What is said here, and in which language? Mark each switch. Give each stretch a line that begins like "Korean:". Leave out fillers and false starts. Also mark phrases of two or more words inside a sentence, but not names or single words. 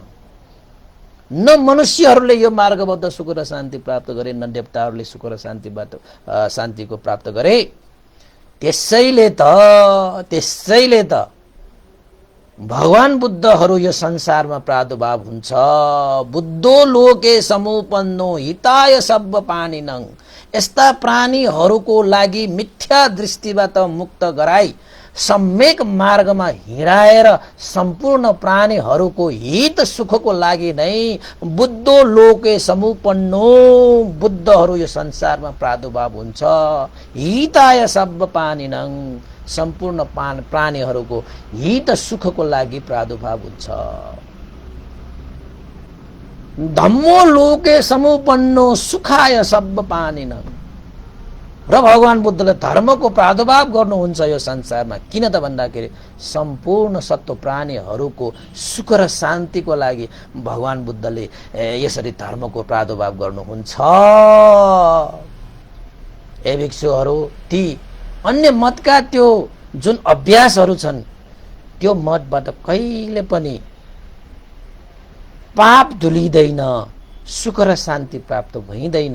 Nepali: न मनुष्यहरूले यो मार्गबाट सुख र शान्ति प्राप्त गरे, न देवताहरूले सुख र शान्तिको प्राप्त गरे। त्यसैले त भगवान बुद्धहरू यो संसारमा प्रादुर्भाव हुन्छ।
Pali: बुद्धो लोके समुपन्नो हिताय सब प्राणिनङ,
Nepali: यस्ता प्राणीहरूको लागि मिथ्या दृष्टिबाट मुक्त गराई सम्यक मार्गमा हिँडाएर सम्पूर्ण प्राणीहरूको हित सुखको लागि नै
Pali: बुद्धो लोके समुपन्नो
Nepali: बुद्धहरू यो संसारमा प्रादुर्भाव हुन्छ।
Pali: हिताय सब प्राणिनङ
Nepali: सम्पूर्ण प्राणीहरूको हित सुखको लागि प्रादुर्भाव हुन्छ।
Pali: धम्मो लोके समुपन्नो सुखाय सब प्राणिनङ
Nepali: र भगवान बुद्धले धर्मको प्रादुर्भाव गर्नुहुन्छ यो संसारमा। किन त भन्दाखेरि सम्पूर्ण सत्व प्राणीहरूको सुख र शान्तिको लागि भगवान बुद्धले यसरी धर्मको प्रादुर्भाव गर्नुहुन्छ। ए भिक्षुहरू, ती अन्य मतका त्यो जुन अभ्यासहरू छन् त्यो मतबाट कहिले पनि पाप धुलिँदैन, सुख र शान्ति प्राप्त भइँदैन।